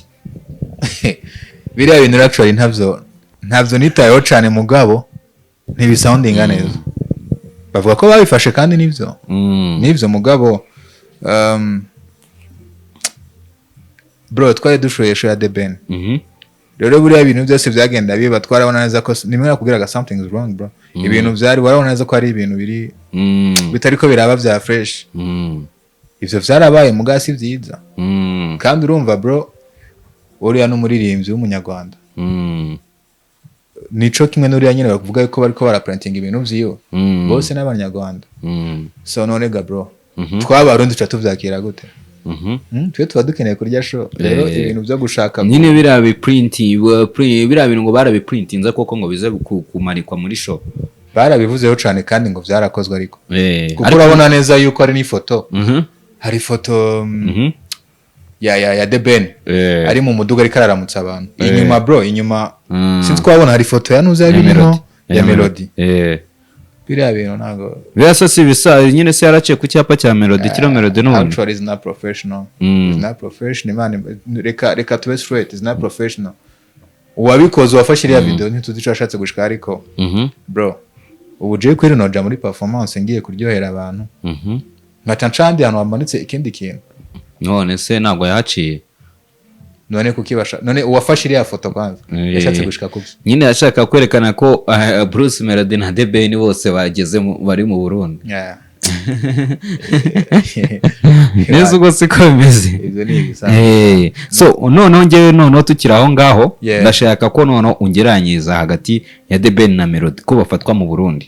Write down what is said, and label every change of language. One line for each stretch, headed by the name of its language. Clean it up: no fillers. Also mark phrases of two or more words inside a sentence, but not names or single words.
Rundi: biriya bintu actually ntabyo nitayeho cyane mugabo ntibisoundinga neza bavuga ko babifashe kandi nivyo mugabo bro twari dushoye show ya The Ben rero buriya ibintu byose byagenda biba twarabona neza ko nimwe nakubwiraga
English: something is wrong bro
Rundi: ibintu byari warabona neza ko ari ibintu biri bitari ko biraba bya fresh ivyo vyarabaye mugasi vyiza kandi urumva bro uriya n'umuririmbyi w'umunyarwanda nico kimwe n'uriya nyine bavuga yuko bariko baraprinting ibintu vyiwe bose n'abanyarwanda so none ga bro twabarundi tuca tuvyakira gute twe tuba dukeneye kurya show rero ibintu byo gushaka nyine biriya bintu ngo barabiprintinze koko ngo bize kumanikwa muri show barabivuzeho cyane kandi ngo byarakozwe ariko kuko urabona neza yuko ari n'ifoto hari ifoto ya The Ben ari mu muduga ariko araramutsa abantu inyuma bro inyuma sinzi twabona hari ifoto ya nuza ya Melody biriya bintu ntago birasa si bisa nyine se yaraciye ku cyapa cya Melody kiro Melody n'ubundi actually
English: is not professional is not professional man
Rundi: reka tube straight
English: is not professional
Rundi: uwabikoze wafashe iriya video ntituzi ico yashatse gushika ariko bro ubu je kweri noja muri performance ngiye kuryohera abantu nkacancandi hano wamanitse ikindi kintu none se ntago yahaciye none kukibasha none uwafashe iriya foto kwanza yashatse gushika kuki nyine yashaka kwerekana ko Bruce Melody na The Ben bose bageze bari mu Burundi neza ubwo siko bimeze so noneho ngewe noneho tukiri aho ngaho ndashaka ko noneho ungeranyiza hagati ya The Ben na Melody ko bafatwa mu Burundi.